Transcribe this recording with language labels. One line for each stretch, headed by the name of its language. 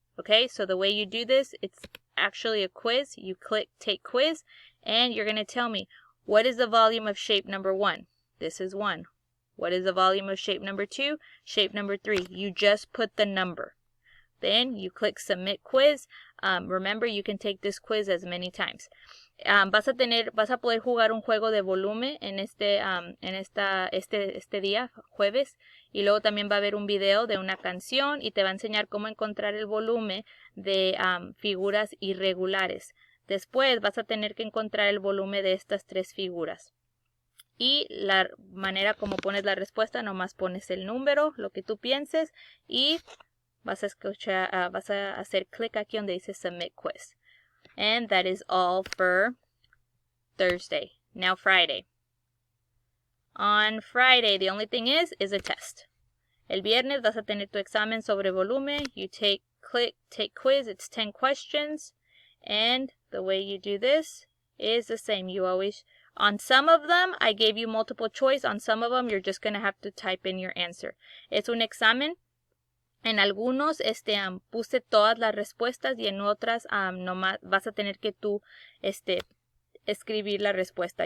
English: Okay, so the way you do this, it's actually a quiz. You click Take Quiz, and you're going to tell me, what is the volume of shape number 1? This is 1. What is the volume of shape number 2? Shape number 3. You just put the number. Then you click Submit Quiz. Remember, you can take this quiz as many times.
Spanish: Vas a poder jugar un juego de volumen en este día, jueves, y luego también va a haber un video de una canción y te va a enseñar cómo encontrar el volumen de figuras irregulares. Después vas a tener que encontrar el volumen de estas 3 figuras. Y la manera como pones la respuesta, nomás pones el número, lo que tú pienses, y vas a hacer clic aquí donde dice Submit Quiz.
English: And that is all for Thursday. Now Friday. On Friday, the only thing is a test.
Spanish: El viernes vas a tener tu examen sobre volumen.
English: You click Take Quiz. It's 10 questions. And the way you do this is the same. You always, on some of them, I gave you multiple choice. On some of them, you're just going to have to type in your answer.
Spanish: Es un examen. En algunos puse todas las respuestas y en otras nomás vas a tener que tú escribir la respuesta.